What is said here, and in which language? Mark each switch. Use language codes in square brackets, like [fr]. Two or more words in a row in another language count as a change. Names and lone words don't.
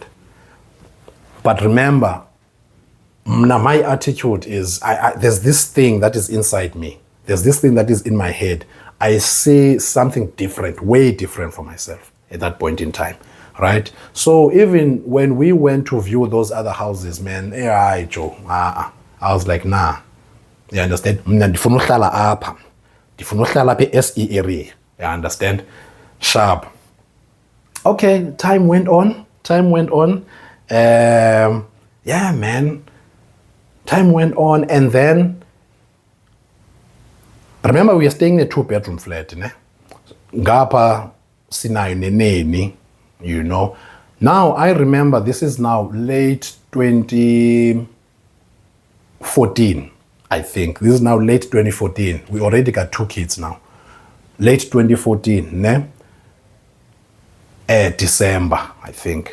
[en] But remember, my attitude is there's this thing that is inside me. There's this thing that is in my head. I see something different, way different for myself at that point in time, right? So even when we went to view those other houses, man, Joe, I was like, nah, You understand? [xh] Mna ndifuna uhlala apha. Ndifuna uhlala apha e-SE area. [en] You understand? Sharp. Okay, time went on. Yeah, man. Time went on, and then remember we are staying in a 2-bedroom flat, ne? [xh] Ngapha sinayo neneni, [en] you know. Now I remember this is now late 2014, I think. This is now late 2014. We already got 2 kids now. Late 2014, ne? December, I think.